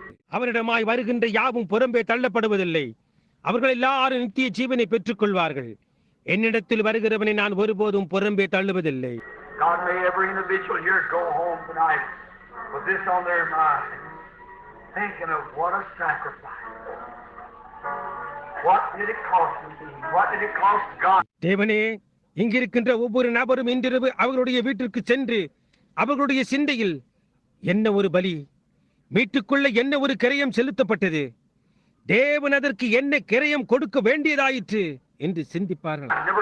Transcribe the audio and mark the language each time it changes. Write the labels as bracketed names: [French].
[Tamil] அவரிடமாய் வருகின்ற யாவும் புறம்பே தள்ளப்படுவதில்லை. அவர்கள் எல்லாரும் நித்திய ஜீவனை பெற்றுக் கொள்வார்கள். என்னிடத்தில் வருகிறவனை நான் ஒருபோதும் புறம்பே தள்ளுவதில்லை. [English] God, may every individual here go home tonight with this on their mind, thinking of what a sacrifice. What did it cost me? What did it cost God? [Tamil] தேவனே, இங்கிருக்கின்ற ஒவ்வொரு நபரும் இன்றிரவு அவர்களுடைய வீட்டிற்கு சென்று அவர்களுடைய சிந்தையில் என்ன ஒரு பலி, மீட்டுக்கொள்ள என்ன ஒரு கிரயம் செலுத்தப்பட்டது, தேவன் அதற்கு என்ன கிரயம் கொடுக்க வேண்டியதாயிற்று என்று சிந்திப்பார்கள்.